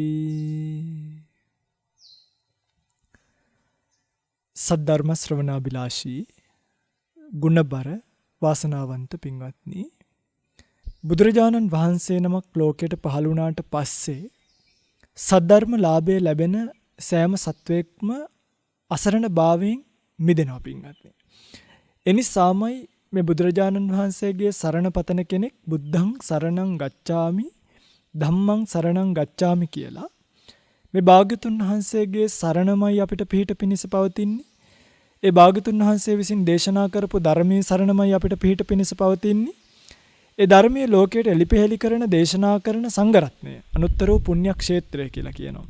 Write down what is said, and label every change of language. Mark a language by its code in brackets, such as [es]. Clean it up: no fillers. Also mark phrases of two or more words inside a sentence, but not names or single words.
[si] සද්ධර්ම ශ්‍රවණාභිලාෂී ගුණබර වාසනාවන්ත පින්වත්නි බුදුරජාණන් වහන්සේ නමක් ලෝකයට පහළ වුණාට පස්සේ සද්ධර්ම ලාභය ලැබෙන සෑම සත්වයක්ම අසරණ භාවයෙන් මිදෙනවා පින්වත්නි. එනිසාමයි මේ බුදුරජාණන් වහන්සේගේ සරණ පතන කෙනෙක් [pi] බුද්ධං සරණං ගච්ඡාමි ධම්මං සරණං ගච්ඡාමි [si] කියලා මේ භාග්‍යතුන් වහන්සේගේ සරණමයි අපිට පිහිට පිණිස පවතින්නේ. ඒ භාග්‍යතුන් වහන්සේ විසින් දේශනා කරපු ධර්මයේ සරණමයි අපිට පිහිට පිණිස පවතින්නේ. ඒ ධර්මයේ ලෝකයට එලිපෙහෙලි කරන දේශනා කරන සංඝරත්නය අනුත්තර වූ පුණ්‍ය ක්ෂේත්‍රය කියලා කියනවා.